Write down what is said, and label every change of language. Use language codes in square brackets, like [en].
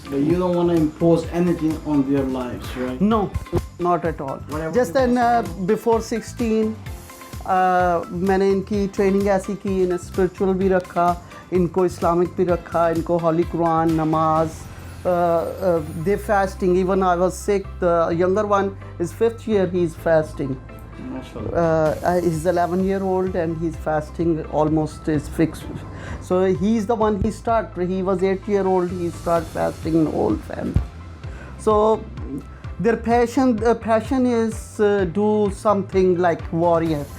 [en] But you don't want to impose anything on their lives, right? No, not at all. Whatever Just then, before 16, [hi] मैंने इनकी training ऐसी की, इन्हें spiritual भी रखा, इनको इस्लामिक भी रखा, इनको होली कुरान, नमाज, [en] they fasting. Even I was sick. The younger one is 5th year. He's fasting. He's 11-year-old and he's fasting almost is fixed. So he's the one he start. He was 8-year-old. He start fasting in whole family. So their passion is do something like warrior.